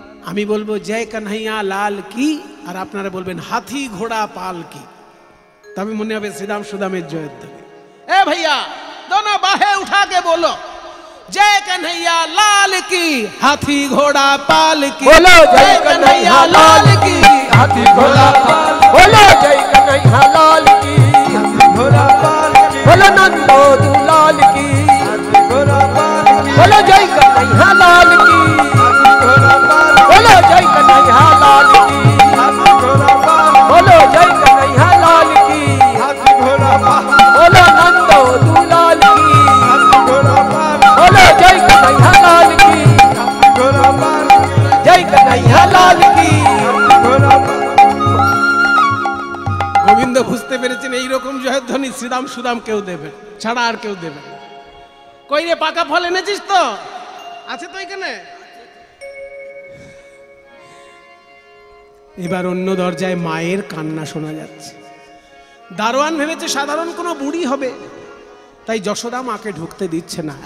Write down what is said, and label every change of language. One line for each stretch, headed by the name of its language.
Bangla: আমি বলবো
Hindi: জয় কানহাইয়া লাল কি,
Bangla: আর আপনারা বলবেন
Hindi: হাতি ঘোড়া পাল কি।
Bangla: তবে মনে হবে শ্রীদাম সুদামের জয়ধ্বনি।
Hindi: এ ভাইয়া दोनों बाहे उठा के बोलो, जय कन्हैया लाल की, हाथी घोड़ा पाल की। बोलो जय कन्हैया लाल की, हाथी घोड़ा पाल। बोलो जय कन्हैया लाल की, हाथी घोड़ा पाल। बोलो नंदो दुलाल की, हाथी घोड़ा पाल। बोलो जय कन्हैया लाल की, हाथी घोड़ा पाल। बोलो जय कन्हैया लाल की, हाथी घोड़ा पाल। बोलो जय कन्हैया लाल की, हाथी घोड़ा पाल। बोलो नंदो दुलाल की, हाथी घोड़ा पाल। बोलो जय कन्हैया लाल की, हाथी घोड़ा पाल। जय कन्हैया लाल की, हाथी घोड़ा पाल।
Bangla: গোবিন্দ বুঝতে পেরেছেন এইরকম জয়ধ্বনি শ্রীদাম সুদাম কেউ দেবে ছাড়া আর কেউ দেবে। কই রে পাকা ফল এনেছিস তো? আছে তো এখানে। এবার অন্য দরজায় মায়ের কান্না শোনা যাচ্ছে। দারোয়ান ভেবেছে সাধারণ কোনো বুড়ি হবে, তাই যশোদা মাকে ঢুকতে দিচ্ছে না।